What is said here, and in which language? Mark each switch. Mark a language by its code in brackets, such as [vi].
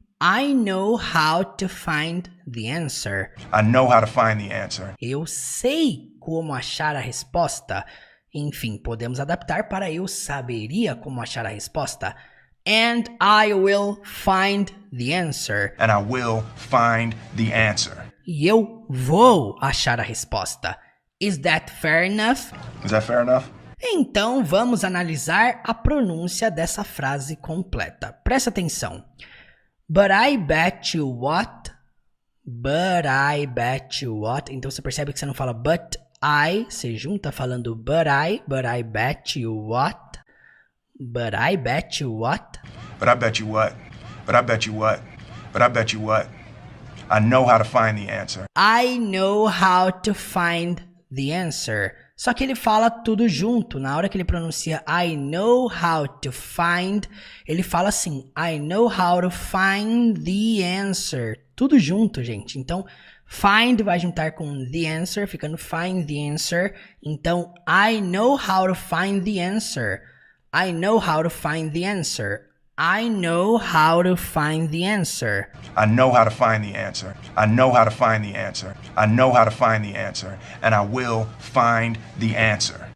[en] I know how to find the answer. I know how to find the answer. [pt] Eu sei como achar a resposta. Enfim, podemos adaptar para eu saberia como achar a resposta. [en] And I will find the answer. And I will find the answer. [pt] E eu vou achar a resposta. [en] Is that fair enough? Is that fair enough? [pt] Então vamos analisar a pronúncia dessa frase completa. Presta atenção. [en] But I bet you what? But I bet you what? [pt] Então você percebe que você não fala [en] but I, [pt] você junta falando [en] but I bet you what? But I bet you what? But I bet you what? But I bet you what? But I bet you what? I know how to find the answer. I know how to find the answer. [pt] Só que ele fala tudo junto. Na hora que ele pronuncia [en] I know how to find, [pt] ele fala assim, [en] I know how to find the answer. [pt] Tudo junto, gente. Então, find vai juntar com the answer, ficando [en] find the answer. Então, I know how to find the answer. I know how to find the answer. I know how to find the answer. I know how to find the answer. I know how to find the answer. I know how to find the answer. And I will find the answer.